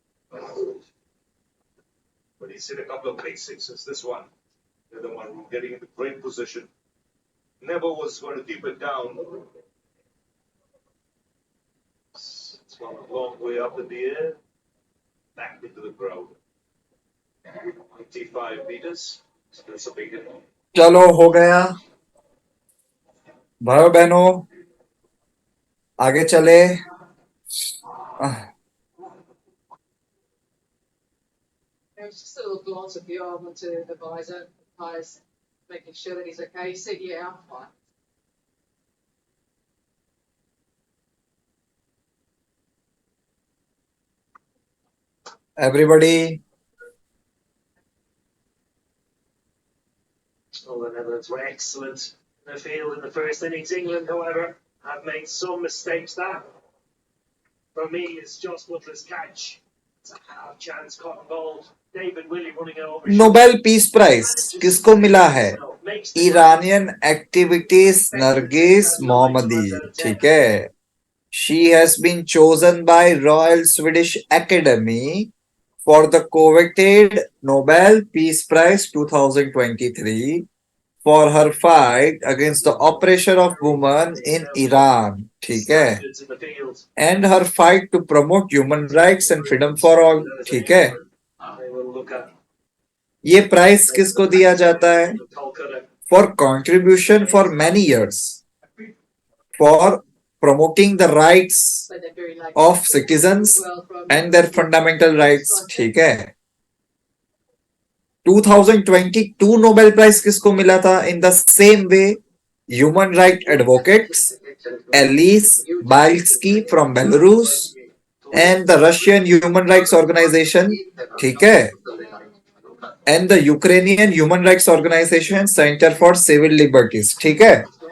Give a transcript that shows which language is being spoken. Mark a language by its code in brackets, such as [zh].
[en] But he's hit a couple of big sixes. This one, the other one, getting into great position. Never was going to keep it down. It's gone a long way up in the air, back into the crowd. 95 meters. So that's a big hit. [hi] चलो हो गया भाइयों बहनों, आगे चले। [en] There's just a little glance of the arm onto the visor, eyes making sure that he's okay. He said, yeah, I'm fine. Everybody, Netherlands were excellent in the field in the first innings. England, however, have made some mistakes. That, for me, is Joss Butler's catch. It's a half chance cotton ball. David Willey running it over. [hi] Nobel peace prize किसको मिला है? Iranian activities Nargis मोहम्मदी, ठीक है. [en] She has been chosen by Royal Swedish Academy for the coveted Nobel Peace Prize 2023 for her fight against the oppression of women in Iran, [hi] ठीक है, [en] and her fight to promote human rights and freedom for all, ठीक है. [hi] ये prize किसको दिया जाता है? [en] For contribution for many years for promoting the rights of citizens and their fundamental rights, [hi] ठीक है. 2022 नोबेल प्राइज किसको मिला था? [en] in the same way human right advocates Ales Bialiatski from Belarus and the Russian human rights organisation, [hi] ठीक है, [en] And the Ukrainian human rights organisation centre for civil liberties, ठीक है.